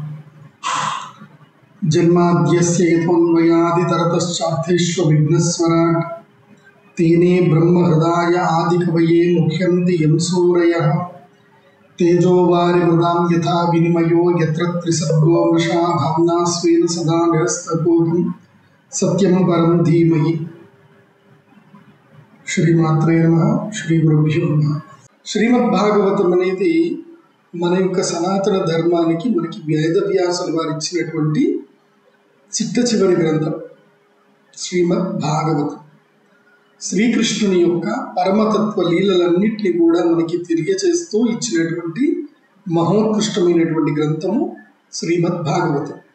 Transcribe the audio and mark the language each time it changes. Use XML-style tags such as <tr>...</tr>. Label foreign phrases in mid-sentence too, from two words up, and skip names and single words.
<sa>जन्माद्यस्य यतोऽन्वयादितरतश्चार्थेष्वभिघ्नस्वराट् तेने ब्रह्महृदाय आदिकवये मुह्यन्ति यं सूरयः तेजोवारिमृदां यथा विनिमयो यत्र त्रिसर्गो मृषा धाम्ना स्वेन सदा निरस्तपूर्णं सत्यं परं धीमहि। श्रीमात्रे नमः। श्री गुरुभ्यो नमः।</sa> <te>శ్రీమద్భాగవతం అనేది మన యొక్క సనాతన ధర్మానికి మనకి వేదవ్యాసుల వారు ఇచ్చినటువంటి చిట్ట చివరి గ్రంథం శ్రీమద్భాగవతం. శ్రీకృష్ణుని యొక్క పరమతత్వ లీలలన్నింటినీ కూడా మనకి తెలియచేస్తూ ఇచ్చినటువంటి మహోత్కృష్టమైనటువంటి గ్రంథము శ్రీమద్భాగవతం.</te>